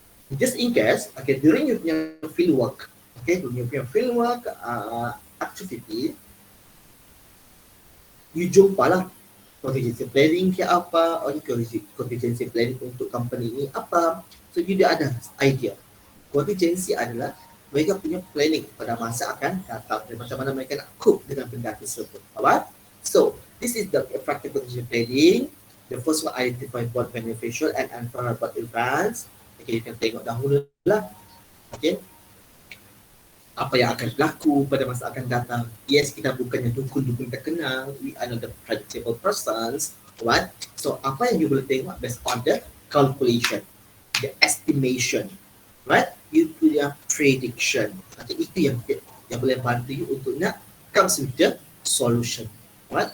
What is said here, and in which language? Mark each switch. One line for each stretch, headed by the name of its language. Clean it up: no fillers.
English: Just in case, okay, during your field work, okay, during your field work activity, you jumpa lah contingency planning ke apa, or contingency planning untuk company ni apa.
Malay: So you dah ada idea. Contingency adalah mereka punya planning pada masa akan datang dan macam mana mereka nak cope dengan benda tersebut.
English: Alright? So this is the effective contingency planning. The first one, identify both beneficial and unfavorable events. Okay, you can tengok dahulu lah.
Malay: Okay, apa yang akan berlaku pada masa akan datang. Yes, kita bukannya dukun-dukun terkenal.
English: We are not the predictable persons. Right? So,
Malay: apa yang you boleh tengok
English: based on the calculation, the estimation. Right? You punya prediction. Okay,
Malay: itu yang boleh bantu you untuk nak
English: comes with the solution. Right?